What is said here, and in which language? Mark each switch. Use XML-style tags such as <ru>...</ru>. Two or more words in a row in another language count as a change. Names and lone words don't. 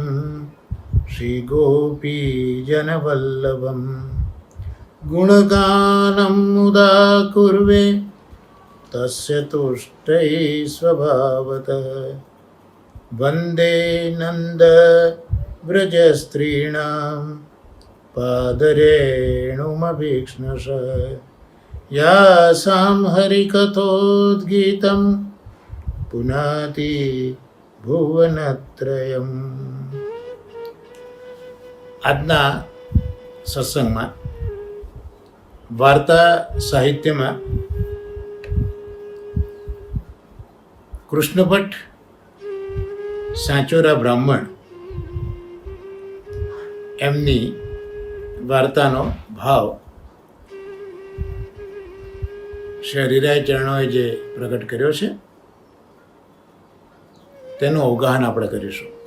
<sa>श्रीगोपीजनवल्लभं गुणगानं मुदा कुर्वे तस्य तुष्टै स्वभावतः वन्दे नन्दव्रजस्त्रीणां पादरेणुमभीक्ष्णशः यासां हरिकथोद्गीतं पुनाति ભુવનત્રયમ.</sa> <gu>આજના સત્સંગમાં વાર્તા સાહિત્યમાં કૃષ્ણભટ્ટ સાંચોરા બ્રાહ્મણ એમની વાર્તાનો ભાવ શ્રી હરિરાય ચરણોએ જે પ્રગટ કર્યો છે તેનું અવગાહન આપણે કરીશું.</gu>